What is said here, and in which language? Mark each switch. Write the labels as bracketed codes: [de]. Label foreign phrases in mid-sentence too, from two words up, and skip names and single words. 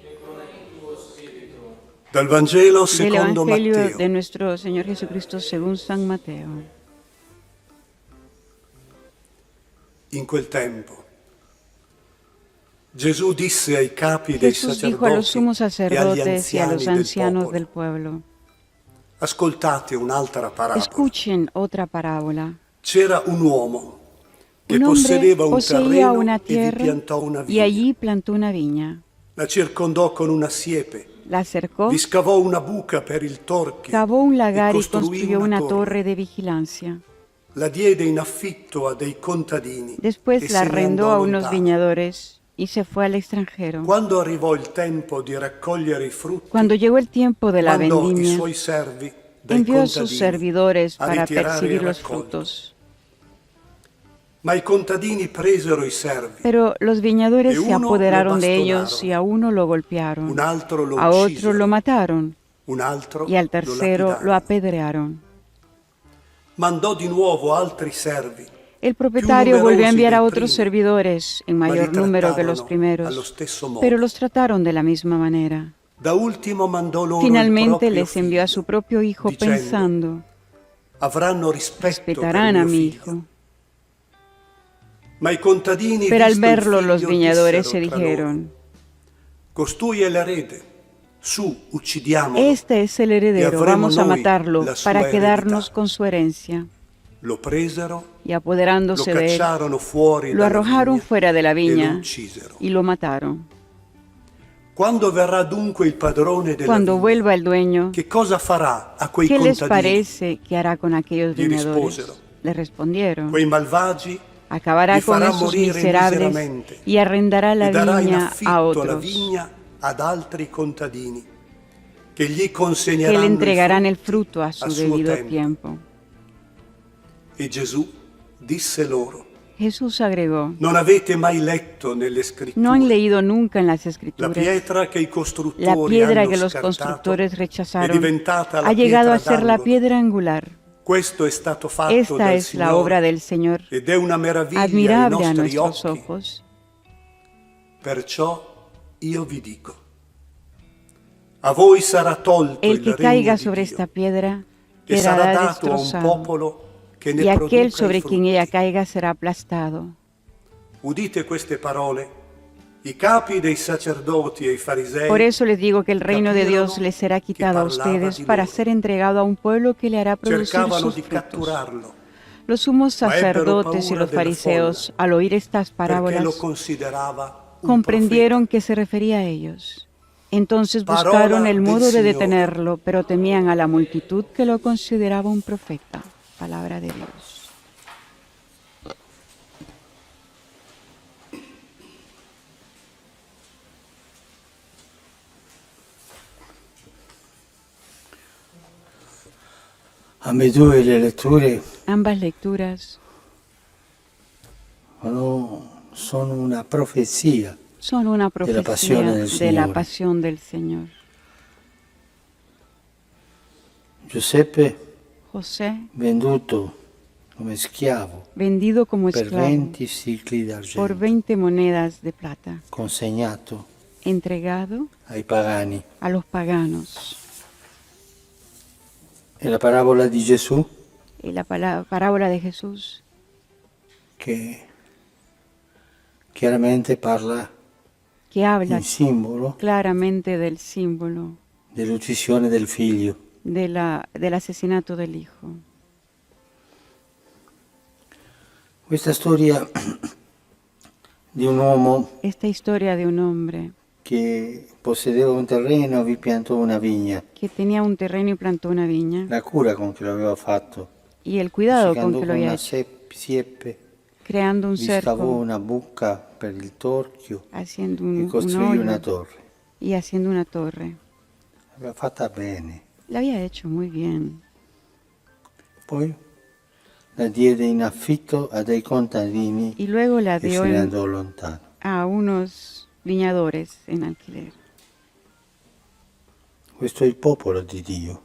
[it] Dal Vangelo [es] Del [it] secondo [es] Evangelio [it] Matteo. [es] de nuestro Señor Jesucristo según San Mateo. [it] In quel tempo Gesù disse ai capi dei [es] Jesús dijo a los sumos [it] sacerdoti e agli [es] sacerdotes y a los [it] anziani del [es] ancianos [it] popolo: [es] del pueblo: [it] ascoltate un'altra parabola. [es] escuchen otra parábola. [it] C'era un uomo che [es] Un hombre [it] possedeva un [es] poseía [it] terreno [es] una [it] e vi [es] tierra [it] piantò una [es] y [it] vigna. [es] allí plantó una viña. [it] La circondò con una siepe, [es] La cercó, [it] vi scavò una buca per il torchio [es] cavó un lagar [it] e [es] y construyó una torre de vigilancia. [it] La diede in affitto a dei contadini [es] Después [it] e [es] la [it] se ne [es] arrendó [it] andò [es] a unos [it] lontano. [es] viñadores y se fue al extranjero. [it] Quando arrivò il tempo di raccogliere i frutti, [es] Cuando llegó el tiempo de la [it] mandò i [es] vendimia, [it] suoi servi dai [es] envió a sus [it] contadini [es] servidores [it] a [es] para [it] ritirare [es] percibir [it] il [es] los [it] raccolto. [es] frutos. [it] Ma i contadini presero i servi, [es] Pero los viñadores [it] E [es] se [it] uno [es] apoderaron [it] lo [es] de ellos [it] bastonaron, [es] y a uno lo golpearon, [it] un altro lo [es] a otro [it] uccisero, [es] lo mataron [it] un altro [es] y al [it] lo [es] tercero [it] lapidarono. [es] lo apedrearon. [it] Mandò di nuovo altri servi, [es] El propietario [it] più [es] volvió a [it] numerosi [es] enviar a [it] dei [es] otros [it] primi, [es] servidores en [it] ma li [es] mayor número que los [it] trattarono allo [es] primeros, [it] stesso modo. [es] pero los trataron de la misma manera. [it] Da ultimo mandò loro [es] Finalmente [it] il proprio [es] les envió a su [it] figlio, [es] propio hijo [it] dicendo: [es] pensando: [it] avranno rispetto [es] respetarán [it] per [es] a [it] mio [es] mi [it] figlio. [es] hijo. [it] Ma i contadini, [es] Pero al [it] visto il [es] verlo los [it] figlio, [es] viñadores se [it] dissero tra loro, [es] dijeron, [it] costui è l'erede, su, uccidiamolo. [es] este es el heredero, vamos a matarlo para quedarnos con su herencia. [it] Lo presero, [es] Y [it] lo [es] apoderándose de él, [it] cacciarono fuori [es] lo [it] dalla [es] arrojaron [it] vigna [es] fuera de la [it] e lo [es] viña [it] uccisero. [es] y lo mataron. [it] Quando verrà dunque il padrone della [es] Cuando [it] vigna, [es] vuelva el dueño, [it] che cosa farà a quei [es] ¿qué les [it] contadini? [es] parece que hará con aquellos [it] Gli [es] viñadores? [it] risposero, [es] Le respondieron, [it] Quei malvagi [es] acabará [it] li [es] con [it] farà [es] esos [it] morire [es] miserables [it] miseramente [es] y arrendará la [it] e darà in [es] viña a [it] affitto la [es] otros, [it] vigna ad altri contadini che gli [es] que le [it] consegneranno [es] entregarán [it] il [es] el fruto a su [it] suo [es] debido [it] tempo. [es] tiempo. [it] E Gesù disse loro: [es] Jesús agregó, [it] non avete mai letto nelle scritture [es] ¿no han leído nunca en las [it] la [es] escrituras? [it] pietra che i costruttori [es] La piedra [it] hanno [es] que los [it] scartato [es] constructores [it] è [es] rechazaron [it] diventata la [es] ha llegado a [it] pietra [es] ser la [it] d'angolo. [es] piedra angular. [it] Questo è stato fatto [es] Esta [it] dal [es] es la [it] Signore [es] obra del Señor, [it] ed è una meraviglia ai [es] admirable a [it] nostri [es] nuestros [it] occhi. [es] ojos. [it] Perciò io vi dico, a voi sarà tolto [es] El [it] il [es] que [it] regno [es] caiga [it] di [es] sobre [it] Dio [es] esta piedra [it] e sarà [es] quedará [it] dato a un [es] destrozado, [it] popolo che ne [es] y [it] produca [es] aquel [it] i [es] sobre [it] frutti. [es] quien ella caiga será aplastado. [it] Udite queste parole. I capi dei sacerdoti e i farisei [es] Por eso les digo que el reino de Dios [it] capirono [es] les será [it] che [es] quitado a [it] parlava [es] ustedes [it] di [es] para [it] loro. [es] ser entregado a un pueblo que le hará producir [it] cercavano [es] sus [it] di [es] frutos. [it] catturarlo [es] Los sumos [it] Ma ebbero [es] sacerdotes y [it] paura [es] los [it] della [es] fariseos, [it] folla, [es] al oír estas [it] perché [es] parábolas, [it] lo considerava un [es] comprendieron que se refería a ellos. Entonces [it] Parola [es] buscaron el [it] del [es] modo de Señor. detenerlo, pero temían a la multitud que lo consideraba un profeta. Palabra de Dios. [it] Ambedue le letture [es] Ambas lecturas [it] sono una profezia [es] son una pasión profecía [it] del [es] de la Señor. pasión del Señor. [it] Giuseppe, [es] José, [it] venduto come schiavo [es] vendido como [it] per [es] esclavo [it] 20 sicli [es] por [it] d'argento, [es] 20 monedas de plata, [it] consegnato [es] entregado [it] ai pagani. [es] a los paganos. [it] E la parabola di Gesù [es] Y la parábola de Jesús, [it] che chiaramente parla [es] que habla [it] in simbolo [es] claramente del símbolo [it] dell'uccisione del figlio. [es] del asesinato del hijo. [it] Questa storia di un uomo [es] Esta historia de un hombre [it] che possedeva un terreno e vi piantò una vigna. [es] que tenía un terreno y plantó una viña, [it] La cura con che lo aveva fatto, [es] y el cuidado [it] cercando [es] con que lo [it] con [es] había [it] una [es] hecho, [it] siepe, [es] creando un [it] vi scavò [es] cerco, [it] una buca per il torchio [es] haciendo [it] e [es] un [it] costruì una [es] hoyo [it] torre. [es] y haciendo una torre. [it] L'aveva fatta bene. [es] La había hecho muy bien. [it] Poi la diede in affitto a dei contadini [es] Y luego la [it] e se [es] dio [it] ne andò lontano. [es] a unos viñadores en alquiler. [it] Questo è il popolo di Dio.